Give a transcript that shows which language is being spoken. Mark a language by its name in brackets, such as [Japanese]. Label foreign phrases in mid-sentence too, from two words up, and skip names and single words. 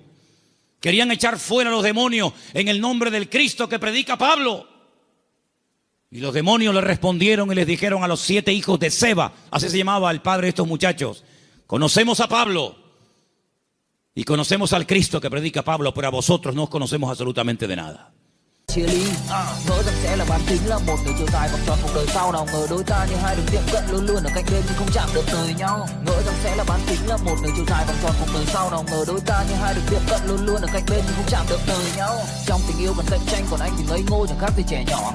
[Spanish] Querían echar fuera a los demonios en el nombre del Cristo que predica Pablo. Y los demonios le respondieron y les dijeron a los 7 hijos de Seba, así se llamaba el padre de estos muchachos: conocemos a Pablo y conocemos al Cristo que predica Pablo, pero a vosotros no os conocemos absolutamente de nada. [Vietnamese] Chia ly ngỡ rằng sẽ là bán kính, là một nửa chiều dài vòng tròn cuộc đời sau. Nào ngờ đôi ta như hai đường tiệm cận luôn luôn ở cạnh bên nhưng không chạm được đời nhau. Ngỡ rằng sẽ là bán kính, là một nửa chiều dài vòng tròn cuộc đời sau. Nào ngờ đôi ta như hai đường tiệm cận luôn luôn ở cạnh bên nhưng không chạm được đời nhau. Trong tình yêu cần cạnh tranh, còn anh thì ngây ngô chẳng khác gì trẻ nhỏ.